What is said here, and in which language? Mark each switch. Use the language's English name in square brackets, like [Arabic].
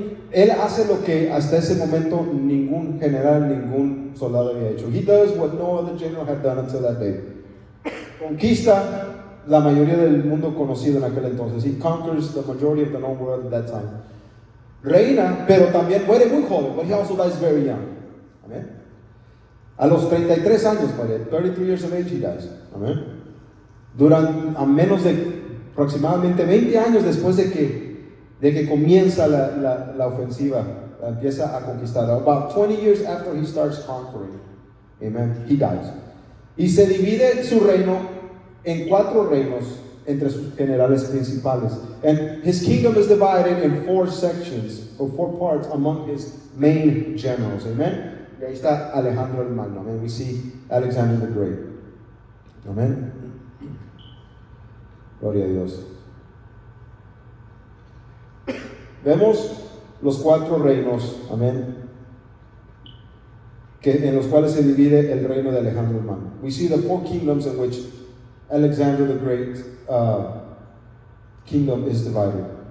[Spanish] Él hace lo que hasta ese momento ningún general, ningún soldado había hecho. [English] He does what no other general had done until that day. [Spanish] Conquista la mayoría del mundo conocido en aquel entonces. [English] He conquers the majority of the known world at that time. [Spanish] Reina, pero también muere muy joven, [English] but he also dies very young. [Spanish] Amen. A los 33 años, [English] 33 years of age he dies. Amen. [Spanish] A menos de aproximadamente 20 años después de que comienza la ofensiva, empieza a conquistar. [English] About 20 years after he starts conquering, amen, he dies. [Spanish] Y se divide su reino en 4 reinos entre sus generales principales. [English] And his kingdom is divided in 4 sections, or 4 parts among his main generals. Amen. [Spanish] Y ahí está Alejandro el Magno. [English] Amen. We see Alexander the Great. Amen. [Spanish] Gloria a Dios. Vemos los 4 reinos, amén, en los cuales se divide el reino de Alejandro el Magno. [English] We see the 4 kingdoms in which Alexander the Great kingdom is divided.